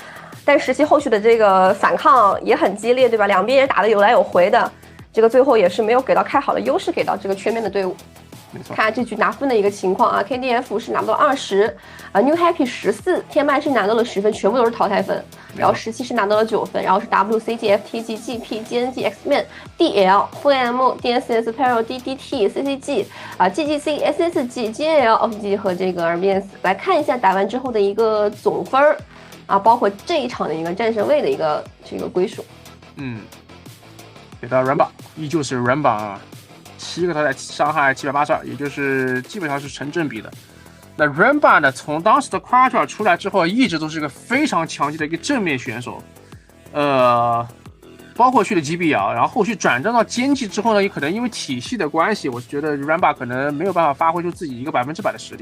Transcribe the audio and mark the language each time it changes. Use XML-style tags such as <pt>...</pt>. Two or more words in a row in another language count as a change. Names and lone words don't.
<zh>但17后续的这个反抗也很激烈，对吧？两边也打得有来有回的，这个最后也是没有给到太好的优势给到这个圈面的队伍。看这局拿分的一个情况啊 ，KDF 是拿到了 20，New Happy 14，天麦是拿到了10分，全部都是淘汰分。然后17是拿到了9分，然后是 WCG、FTG、GP、GNG、Xman、DL、4M、DSS、Perro、DDT、CCG、GGC、SSG、GAL、OFG 和这个RBS。来看一下打完之后的一个总分包括这一场的一个战神位的一个这个归属。给到 Ramba， 依旧是 Ramba 啊。 7个淘汰，伤害782，也就是基本上是成正比的。那 Remba 呢，从当时的 Quattro 出来之后，一直都是一个非常强劲的一个正面选手，包括去了 GBL， 然后后续转战到歼击之后呢，也可能因为体系的关系，我觉得 Remba 可能没有办法发挥出自己一个100%的实力。</zh>